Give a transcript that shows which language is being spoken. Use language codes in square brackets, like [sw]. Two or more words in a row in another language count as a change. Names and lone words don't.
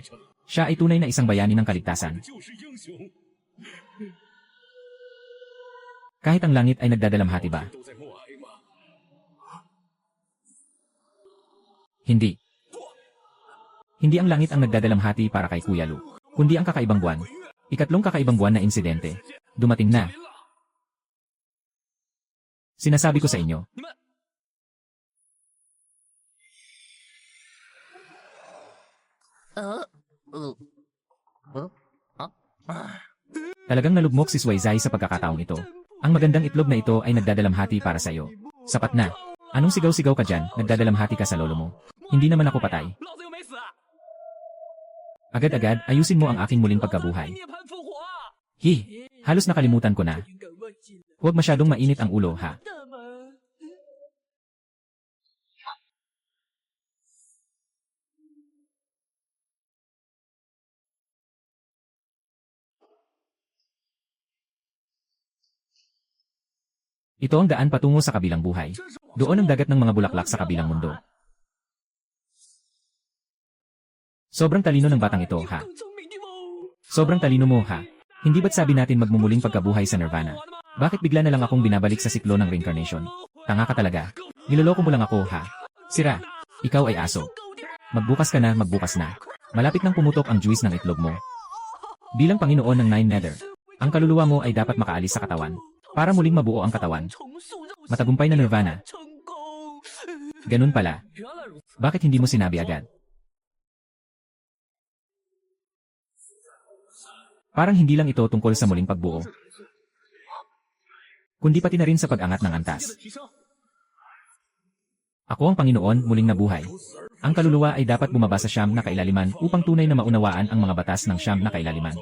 [tl] Siya ay tunay na isang bayani ng kaligtasan. [zh] 就是英雄， [tl] Kahit ang langit ay nagdadalamhati ba? [zh] 都在默哀吗？ [tl] Hindi. Hindi ang langit ang nagdadalamhati para kay Kuya Lu, kundi ang kakaibang buwan. Ikatlong kakaibang buwan na insidente. Dumating na. Sinasabi ko sa inyo. Talagang nalugmok si Suizai sa pagkakataong ito. Ang magandang itlog na ito ay nagdadalamhati para sa iyo. Sapat na. Anong sigaw-sigaw ka dyan, nagdadalamhati ka sa lolo mo? Hindi naman ako patay. [zh] 老子又没死， [tl] Agad-agad, ayusin mo ang aking muling pagkabuhay. [zh] 涅槃复活啊！ [tl] Hi! Halos nakalimutan ko na. [zh] 应该忘记了 [tl] Huwag masyadong mainit ang ulo, ha? [zh] 的吗？ [tl] Ito ang daan patungo sa kabilang buhay. Doon ang dagat ng mga bulaklak sa kabilang mundo. Sobrang talino ng batang ito, ha? [zh] 更聪明的吗？ [tl] Sobrang talino mo, ha? Hindi ba't sabi natin magmumuling pagkabuhay sa Nirvana? Bakit bigla na lang akong binabalik sa siklo ng reincarnation? Tanga ka talaga. Niloloko mo lang ako, ha? Sira. Ikaw ay aso. Magbukas ka na, magbukas na. Malapit nang pumutok ang juice ng itlog mo. Bilang Panginoon ng Nine Nether, ang kaluluwa mo ay dapat makaalis sa katawan. Para muling mabuo ang katawan. [zh] 重塑肉身 [tl] Matagumpay na Nirvana. [zh] 成功。 [tl] Ganun pala. [zh] 原来如此， [tl] Bakit hindi mo sinabi agad? Parang hindi lang ito tungkol sa muling pagbuo. Kundi pati na rin sa pag-angat ng antas. [zh] 提升。 [tl] Ako ang Panginoon, muling nabuhay. Ang kaluluwa ay dapat bumaba sa siyam na kailaliman upang tunay na maunawaan ang mga batas ng siyam na kailaliman.